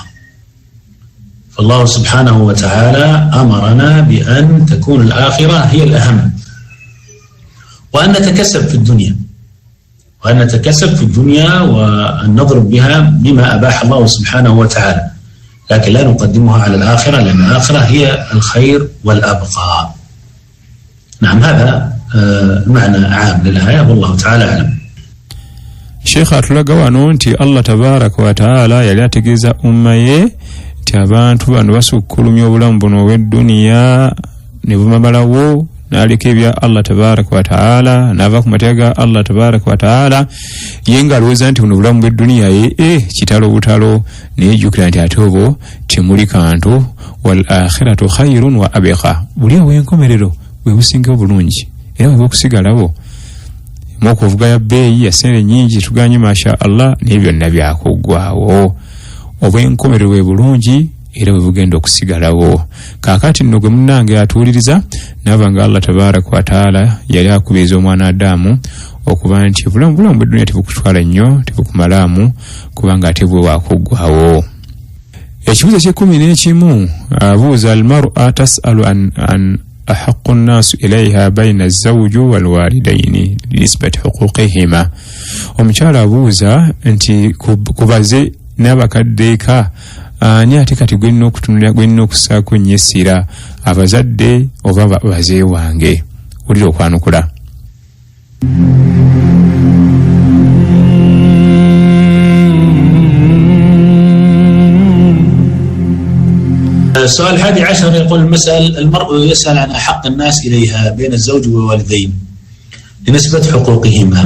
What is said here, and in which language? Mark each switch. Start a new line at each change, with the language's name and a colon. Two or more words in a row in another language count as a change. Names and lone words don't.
Arabic: فالله سبحانه وتعالى أمرنا بأن تكون الآخرة هي الأهم، وأن نتكسب في الدنيا وأن نضرب بها بما أباح الله سبحانه وتعالى، لكن لا نقدمها على الآخرة، لأن الآخرة هي الخير والأبقى. نعم، هذا معنى عام للآية والله تعالى أعلم.
Ganda: Sheikh atulaga wano nti
Arabic: الله تبارك وتعالى
Ganda: yali ategeeza umma ye nti abantu bano basukkulumya obulamu buno obw'edduniya ne bumamalawo n'aleka ebya
Arabic: الله تبارك وتعالى
Ganda: n'ava ku mateeka ga
Arabic: الله تبارك وتعالى,
Ganda: ye ng'alowooza nti buno obulamu bw'edduniya ye kitalo butalo, neyejjukira nti ate obwo temuli kantu.
Arabic: والآخرة خير وأبقى.
Ganda: Buli obw'enkomerero bwe businga obulungi era bwe bukusigalawo. Mokuvuga ya beeyi ya sente nyingi tuganye
Arabic: ما شاء الله
Ganda: naye byonna byakuggwawo. Obw'enkomerero bwe bulungi era bwe bugenda okusigalawo. Kaakati nno gwe munnange atuuliriza n'abanga
Arabic: الله تبارك وتعالى
Ganda: yali akubiriza omwana Adamu okuba nti obulamu bw'edduniya tebukutwala nnyo, tebukumalaamu, kubanga ate bwe waakuggwawo. Ekibuzo eky'ekumi abuuza
Arabic: المرأة تسأل عن أحق الناس إليها بين الزوج والوالدين لنسبة حقوقهما.
Ganda: Omukyala abuuza nti kubaze n'abakaddeeka ani ate kati gwena okutunulira gwena okusaako nnyo essira, abazadde oba baze wange? Wulira okwanukula.
Arabic: السؤال 11 يقول المرء يسأل عن أحق الناس إليها بين الزوج والوالدين لنسبة حقوقهما.